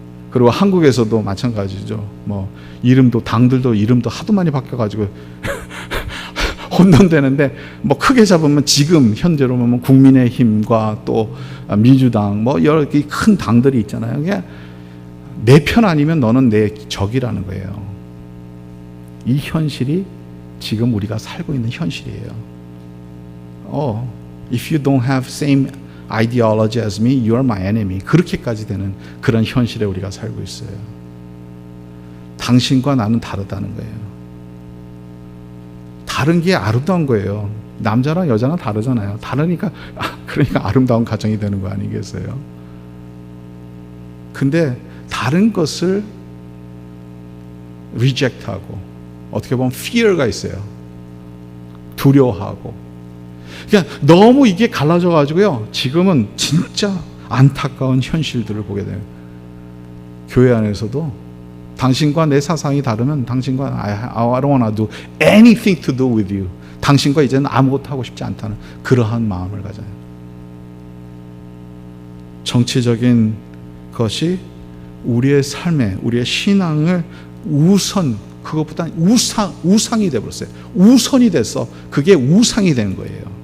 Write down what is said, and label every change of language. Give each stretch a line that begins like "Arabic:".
Korean: 그리고 한국에서도 마찬가지죠. 당들도 이름도 하도 많이 바뀌어가지고 혼돈되는데 크게 잡으면 지금 현재로 보면 국민의힘과 또 민주당 여러 큰 당들이 있잖아요. 그게 내 편 아니면 너는 내 적이라는 거예요. 이 현실이 지금 우리가 살고 있는 현실이에요.
English: If you don't have same ideology as me, you are my enemy.
Korean: 그렇게까지 되는 그런 현실에 우리가 살고 있어요. 당신과 나는 다르다는 거예요. 다른 게 아름다운 거예요. 남자랑 여자는 다르잖아요. 다르니까 그러니까 아름다운 가정이 되는 거 아니겠어요? 근데 다른 것을 reject하고 어떻게 보면 fear가 있어요. 두려워하고. 그러니까 너무 이게 갈라져 가지고요. 지금은 진짜 안타까운 현실들을 보게 돼요. 교회 안에서도 당신과 내 사상이 다르면 당신과
English: I don't want to do anything to do with you.
Korean: 당신과 이제는 아무것도 하고 싶지 않다는 그러한 마음을 가져요. 정치적인 것이 우리의 삶에 우리의 신앙을 우선 그것보다 우상이 되어버렸어요. 우선이 돼서 그게 우상이 된 거예요.